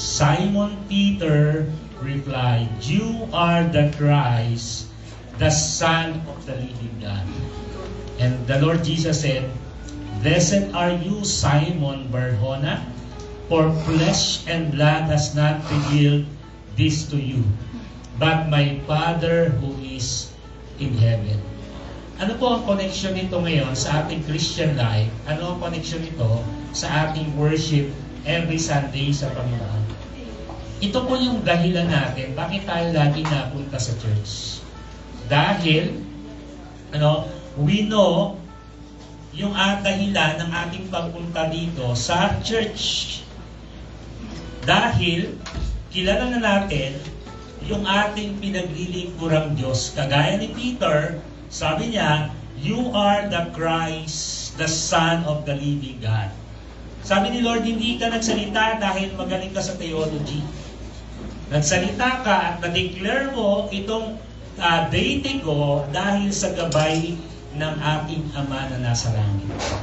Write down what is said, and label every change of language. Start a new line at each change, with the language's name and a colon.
English: Simon Peter replied, "You are the Christ, the Son of the living God." And the Lord Jesus said, "Blessed are you, Simon Bar-Jonah, for flesh and blood has not revealed this to you, but my Father who is in heaven."
Filipino: Ano po ang connection nito ngayon sa ating Christian life? Ano ang connection nito sa ating worship every Sunday sa Panginoon? Ito po yung dahilan natin bakit tayo lagi napunta sa church. Dahil,
English: we know
Filipino: yung dahilan ng ating pagpunta dito sa church. Dahil, kilala na natin yung ating pinaglilingkurang Diyos. Kagaya ni Peter, sabi niya,
English: "You are the Christ, the Son of the living God."
Filipino: Sabi ni Lord, hindi ka nagsalita dahil magaling ka sa theology. Nagsalita ka at na-declare mo itong deity ko dahil sa gabay ng aking Ama na nasa langit.